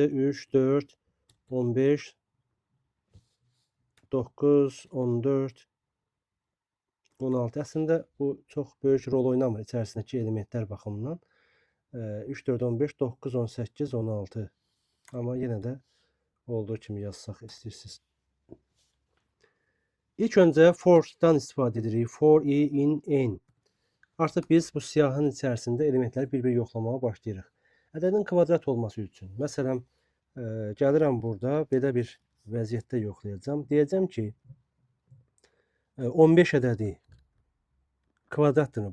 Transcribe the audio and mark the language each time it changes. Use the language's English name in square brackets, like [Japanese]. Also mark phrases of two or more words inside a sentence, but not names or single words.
[Azerbaijani] 3, 4, 15, 9, 14, 16. Əslində bu çox böyük rol oynamır içərisindəki elementlər baxımından. 3, 4, 15, 9, 18, 16. Amma yenə də olduğu kimi yazsaq istəyirsiniz. İlk öncə for'dan istifadə edirik. [English] For i in n. [Azerbaijani] Artıq biz bu siyahının içərisində elementləri bir-bir yoxlamağa başlayırıq. Ədədin kvadrat olması üçün. Məsələn, gəlirəm burada belə bir vəziyyətdə yoxlayacağam. Deyəcəm ki, 15 ədədi kvadratdır.